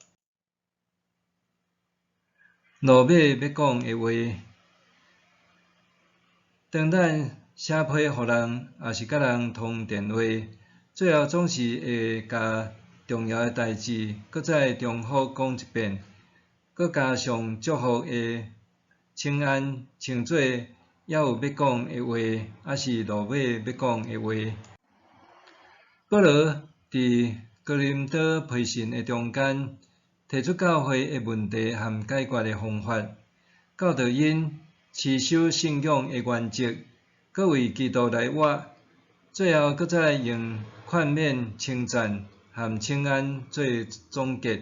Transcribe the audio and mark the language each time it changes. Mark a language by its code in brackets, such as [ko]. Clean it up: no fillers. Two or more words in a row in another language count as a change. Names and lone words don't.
[nan] 路尾要讲的话，当咱写批互人，也是甲人通电话，最后总是会甲重要的代志，搁再重复讲一遍，搁加上祝福的请安，称做还有要讲的话，还是路尾要讲的话。保罗伫哥林多批信的中间，提出教会的问题和解决的方法，教导因持守信仰的原则，搁为基督来活，最后搁再用劝勉、称赞和请安做总结。